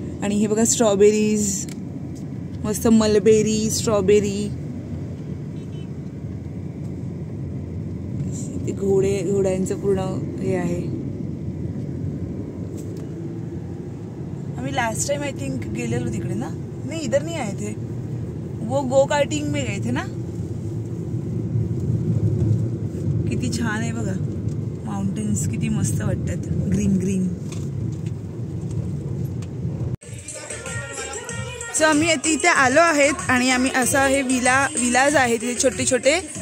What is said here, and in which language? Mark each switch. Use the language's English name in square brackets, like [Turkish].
[Marathi] आणि हे बघा स्ट्रॉबेरीज, मस्त मलबेरी स्ट्रॉबेरी. घोड्यांचं पूर्ण हे आहे. आम्ही लास्ट टाइम आय थिंक गेलेलो तिकडे ना. [Hindi] नहीं इधर नहीं आए थे, वो गो कार्टिंग में गए थे ना. [Marathi] किती छान आहे बघा, माउंटेन्स किती मस्त वाटतात, ग्रीन ग्रीन. सो आम्ही इथे आलो आहेत आणि आम्ही असं हे विलाज आहे तिथे छोटे छोटे.